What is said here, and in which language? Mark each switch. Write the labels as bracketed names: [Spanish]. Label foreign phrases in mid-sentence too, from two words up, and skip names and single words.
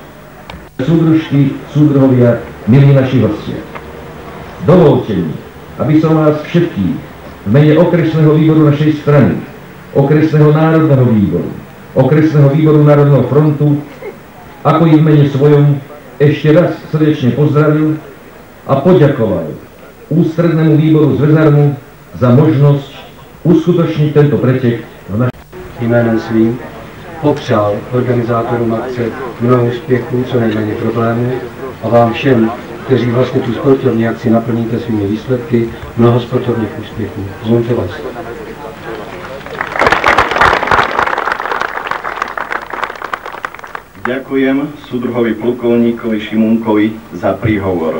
[Slovak] Súdružky, súdruhovia, milí naši hostia, dovolte mi, aby som vás všetkých v mene okresného výboru našej strany, okresného národného výboru, okresného výboru Národného frontu, ako i v mene svojom ešte raz srdečne pozdravil a poďakoval ústrednému výboru Zväzarmu za možnosť uskutočniť tento pretek v našem [Czech] jménem svým. Popřál organizátorům akce mnoho úspěchů, co nejméně problémů a vám všem, kteří vlastně tu sportovní akci naplníte svými výsledky, mnoho sportovních úspěchů. Zvonte vás. [Slovak] Ďakujem súdruhovi plukovníkovi Šimunkovi za príhovor.